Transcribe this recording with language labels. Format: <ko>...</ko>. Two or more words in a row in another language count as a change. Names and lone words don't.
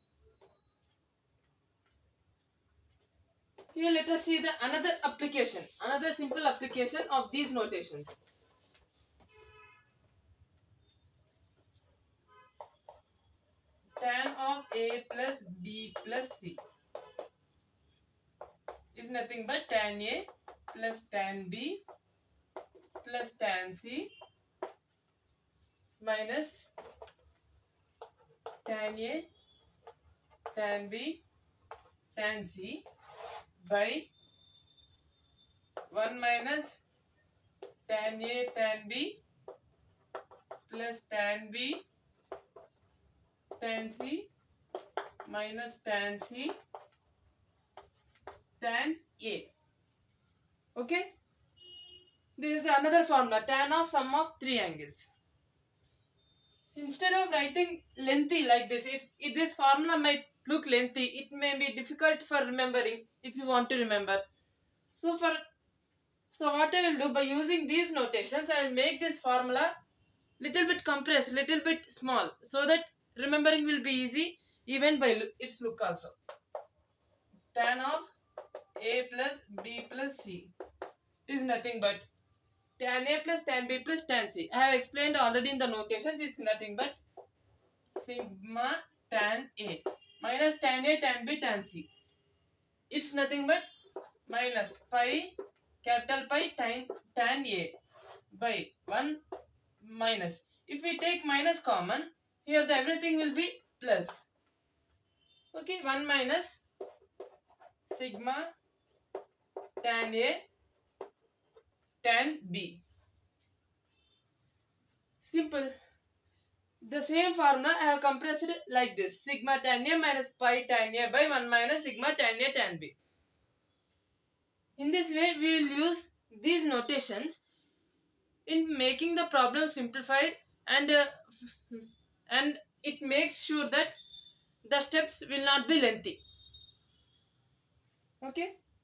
<en>Here let us see the another simple application of these notations. Tan of A plus B plus C is nothing but tan A plus tan B plus tan C minus tan A tan B tan C by 1 minus tan A tan B plus tan B tan C minus tan C tan A. Okay? This is another formula, tan of sum of three angles. Instead of writing lengthy like this, this formula might look lengthy. It may be difficult for remembering if you want to remember. So what I will do, by using these notations, I will make this formula little bit compressed, little bit small, so that remembering will be easy even by its look also. Tan of a plus b plus c is nothing but tan a plus tan b plus tan c. I have explained already in the notations. It's nothing but sigma tan a minus tan a tan b tan c. It's nothing but minus pi, capital Pi tan a by 1 minus. If we take minus common, here the everything will be plus. Okay, 1 minus sigma tan a tan b. Simple. The same formula I have compressed it like this: sigma tan a minus pi tan a by 1 minus sigma tan a tan b. In this way, we will use these notations in making the problem simplified, and it makes sure that the steps will not be lengthy. Okay.</en>